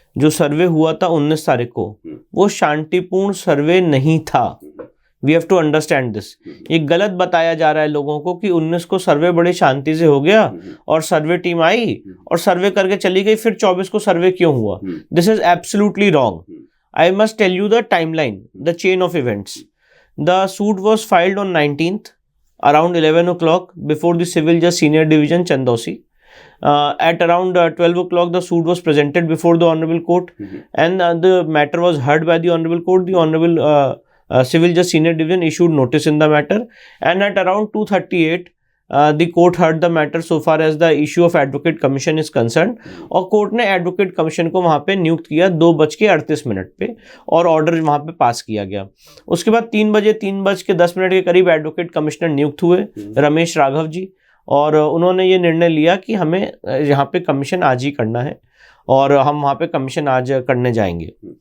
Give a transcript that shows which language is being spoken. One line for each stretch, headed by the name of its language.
Hindi: जो सर्वे हुआ था 19 तारीख को, वो शांतिपूर्ण सर्वे नहीं था।
English: We have to understand this.
Hindi: ये गलत बताया जा रहा है लोगों को कि 19 को सर्वे बड़ी शांति से हो गया और सर्वे टीम आई और सर्वे करके चली गई, फिर 24 को सर्वे क्यों हुआ?
English: This is absolutely wrong. I must tell you the timeline, the chain of events. The suit was filed on 19th around 11 o'clock before the Civil Judge Senior Division Chandosi. At around 12 o'clock the suit was presented before the Honorable Court and the matter was heard by the Honorable Court. The Honorable Civil Judge Senior Division issued notice in the matter, and at around 2:38 the court heard the matter so far as the issue of advocate commission is concerned.
Hindi: और court ने advocate commission को वहाँ पे नियुक्त किया 2:38 पे और order वहाँ पे पास किया गया। उसके बाद 3:10 के करीब एडवोकेट कमिश्नर नियुक्त हुए रमेश राघव जी, और उन्होंने ये निर्णय लिया कि हमें यहाँ पे कमीशन आज ही करना है और हम वहाँ पे कमीशन आज करने जाएंगे।